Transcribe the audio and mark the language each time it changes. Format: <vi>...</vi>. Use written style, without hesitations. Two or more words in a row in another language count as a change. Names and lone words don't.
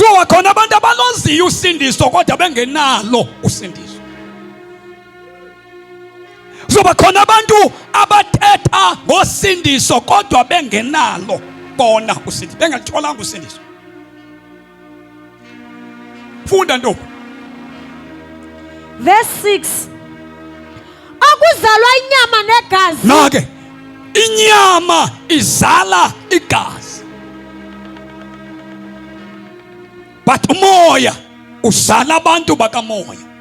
<zu>Kuzoba khona abantu abaloziyo usindiso kodwa bengenalo usindiso. Kuzoba khona abantu abathetha ngosindiso kodwa bengenalo bona usindiso, bengatholanga usindiso. Funda ntombi. Verse 6. Akuzalwa inyama negazi. Nake inyama izala igazi, but umoya uzala abantu bakamoya.</zu>